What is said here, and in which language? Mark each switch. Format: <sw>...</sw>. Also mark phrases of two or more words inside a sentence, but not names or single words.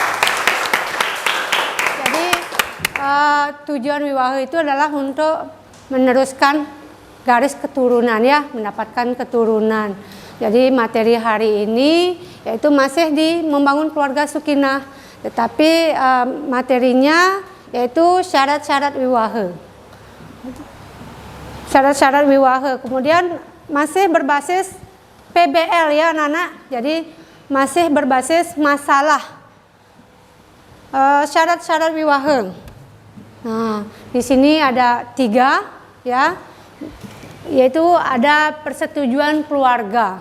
<id>Jadi tujuan wiwaha itu adalah untuk meneruskan garis keturunan ya, mendapatkan keturunan. Jadi materi hari ini yaitu masih di membangun keluarga Sukinah, tetapi materinya yaitu syarat-syarat wiwaha. Syarat-syarat wiwaha. Kemudian masih berbasis PBL ya anak-anak. Jadi masih berbasis masalah syarat-syarat wiwaha. Nah, di sini ada 3 ya. Yaitu ada persetujuan keluarga.</id>